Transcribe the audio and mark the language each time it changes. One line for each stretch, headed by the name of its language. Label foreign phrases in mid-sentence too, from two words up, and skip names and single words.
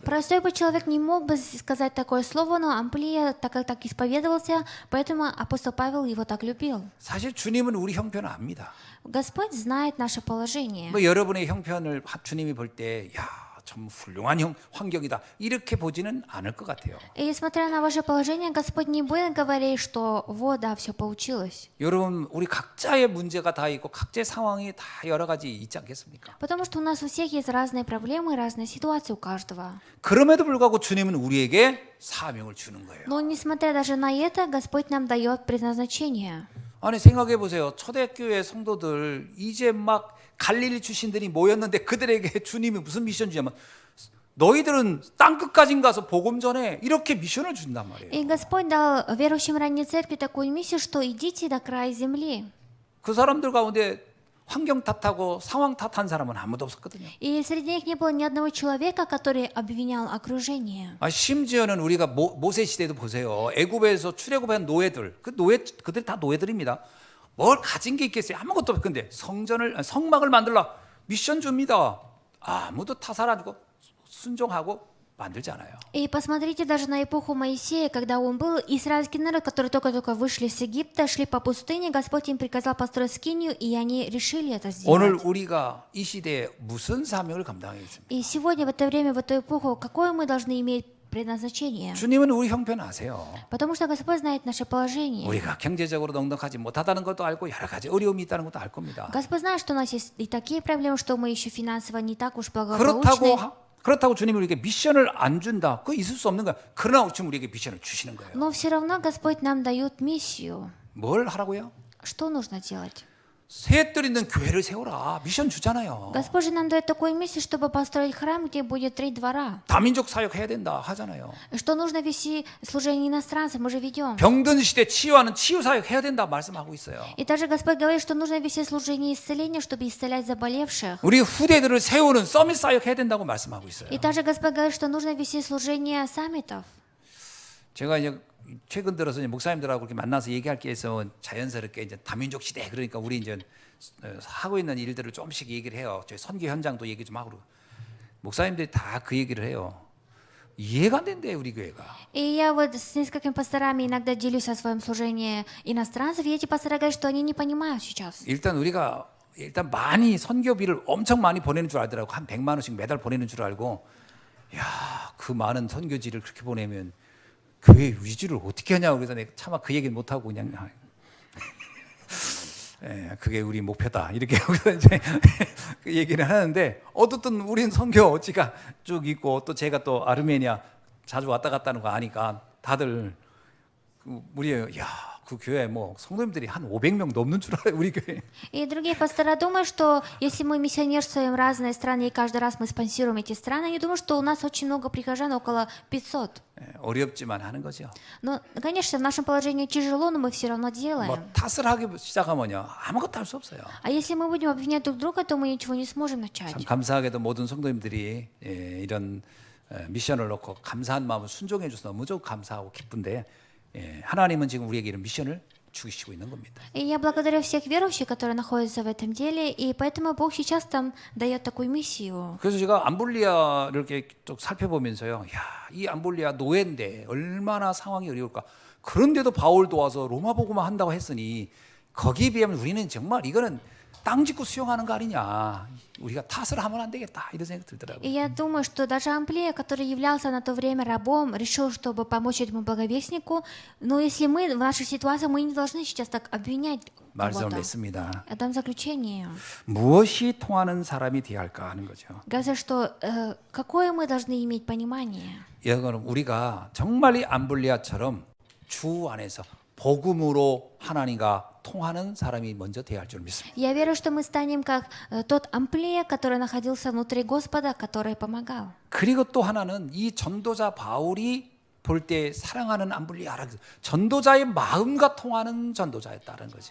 Russian: Простой бы человек не мог бы сказать такое слово, но Амплия так исповедовался, поэтому апостол Павел его так любил.
Korean: 사실 주님은 우리 형편을 압니다.
Russian: Господь знает наше положение.
Korean: 뭐 여러분의 형편을 주님이 볼 때, 야, 참 훌륭한 환경이다 이렇게 보지는 않을 것 같아요.
Russian: И смотря на ваше положение, Господь не будет говорить, что вот, да, все получилось.
Korean: 여러분, 우리 각자의 문제가 다 있고 각자의 상황이 다 여러 가지 있지 않겠습니까?
Russian: Потому что у нас у всех есть разные проблемы и разные ситуации у каждого.
Korean: 그럼에도 불구하고 주님은 우리에게 사명을 주는 거예요.
Russian: Но несмотря даже на это, Господь нам дает предназначение.
Korean: 아니 생각해 보세요. 초대교회 성도들 이제 막 갈릴리 출신들이 모였는데 그들에게 주님이 무슨 미션 주냐면 너희들은 땅 끝까지 가서 복음 전해 이렇게 미션을 준단 말이에요.
Russian: И Господь дал верующим ранней церкви такую миссию, что идите до края земли.
Korean: 그 사람들 가운데 환경 탓하고 상황 탓한 사람은 아무도 없었거든요.
Russian: И среди них не было ни одного человека, который обвинял окружение.
Korean: 심지어는 우리가 모세 시대도 보세요. 애굽에서 출애굽한 노예들, 그들이 다 노예들입니다. 뭘 가진 게 있겠어요? 아무것도 없어. 근데 성막을 만들라 미션 줍니다. 아무도 타살 안 주고 순종하고 만들지 않아요.
Russian: И посмотрите даже на эпоху Моисея, когда он был израильский народ, которые только-только вышли с Египта, шли по пустыне, Господь им приказал построить скинию, и они решили это
Korean: 오늘
Russian: сделать.
Korean: 우리가 이 시대에 무슨 사명을 감당하겠습니까?
Russian: И сегодня, в это время, в эту эпоху, какое мы должны иметь предназначение?
Korean: 주님은 우리 형편 아세요.
Russian: Потому что Господь знает наше положение.
Korean: 우리가 경제적으로 넉넉하지 못하다는 것도 알고 여러 가지 어려움이 있다는 것도 알 겁니다.
Russian: Господь знает, что у нас есть и такие проблемы, что мы еще финансово не так уж благополучны.
Korean: 그렇다고 주님이 우리에게 미션을 안 준다. 그거 있을 수 없는 거야. 그러나 지금 우리에게 미션을 주시는 거예요.
Russian: Но все равно Господь нам дает миссию.
Korean: 뭘 하라고요?
Russian: Что нужно делать?
Korean: 셋들 있는 교회를 세워라. 미션 주잖아요.
Russian: Господь же нам дает такую миссию, чтобы построить храм, где будет 3 двора.
Korean: 다민족 사역 해야 된다 하잖아요.
Russian: Что нужно вести служение иностранцам, мы же ведем.
Korean: 병든 시대 치유하는 치유 사역 해야 된다 말씀하고 있어요.
Russian: И также Господь говорит, что нужно вести служение исцеления, чтобы исцелять заболевших.
Korean: 우리 후대들을 세우는 서밋 사역 해야 된다고 말씀하고 있어요.
Russian: И также Господь говорит, что нужно вести служение саммитов.
Korean: 제가 이제 최근 들어서 이제 목사님들하고 이렇게 만나서 얘기할 게 있어 자연스럽게 이제 다민족 시대 그러니까 우리 이제 하고 있는 일들을 조금씩 얘기를 해요. 저희 선교 현장도 얘기 좀 하고 목사님들이 다 그 얘기를 해요. 이해가 안 된대 우리 교회가.
Russian: И я вот с несколькими пасторами иногда делюсь о своем служении иностранцев, и эти пасторы говорят, что они не понимают сейчас.
Korean: 일단 많이 선교비를 엄청 많이 보내는 줄 알더라고. 한 100만 원씩 매달 보내는 줄 알고. 야, 그 많은 선교지를 그렇게 보내면 교회 유지를 어떻게 하냐고 그래서 내가 차마 그 얘기는 못 하고 그냥 예, 그게 우리 목표다 이렇게 하고 이제 그 얘기를 하는데 어쨌든 우리는 선교지가 쭉 있고 또 제가 또 아르메니아 자주 왔다 갔다 하는 거 아니까 다들 우리 그 교회 뭐 성도님들이 한 500명 넘는 줄 알아요 우리 교회.
Russian: И другие пастора думают, что если мы миссионерствуем в разные страны, и каждый раз мы спонсируем эти страны, они думают, что у нас очень много прихожан, около 500.
Korean: 어렵지만 하는 거죠.
Russian: Но, конечно, в нашем положении тяжело, но мы все равно делаем.
Korean: 뭐 탓을 하기 시작하면요 아무것도 할 수 없어요.
Russian: А если мы будем обвинять друг друга, то мы ничего не сможем начать.
Korean: 참 감사하게도 모든 성도님들이 이런 미션을 놓고 감사한 마음을 순종해 줘서 너무 감사하고 기쁜데 하나님은 지금 우리에게 이런 미션을 주시고 있는 겁니다.
Russian: И я благодарю всех верующих, которые находятся в этом деле, и поэтому Бог сейчас там дает такую миссию.
Korean: 그래서 제가 암볼리아를 이렇게 쭉 살펴보면서요, 이 암볼리아 노예인데 얼마나 상황이 어려울까. 그런데도 바울 도와서 로마 복음만 한다고 했으니 거기에 비하면 우리는 정말 이거는 땅 짓고 수용하는 거 아니냐. 우리가 탓을 하면 안 되겠다 이런 생각 들더라고요.
Russian: И я думаю, что даже Амплия, который являлся на то время рабом, решил, чтобы помочь этому благовестнику. Но если мы в нашей ситуации, мы не должны сейчас так обвинять
Korean: 말씀을
Russian: кого-то.
Korean: 맺습니다.
Russian: Я дам заключение.
Korean: 무엇이 통하는 사람이 되어야 할까 하는 거죠.
Russian: Говорится, что какое мы должны иметь понимание.
Korean: 여러분 우리가 정말 이 암블리아처럼 주 안에서 복음으로 하나님과 통하는 사람이 먼저 되어야 할 줄 믿습니다.
Russian: Я верю, что мы станем как тот Амплия, который находился внутри Господа, который помогал.
Korean: 그리고 또 하나는 이 전도자 바울이 볼 때 사랑하는 암블리아라 전도자의 마음과 통하는 전도자였다는 거죠.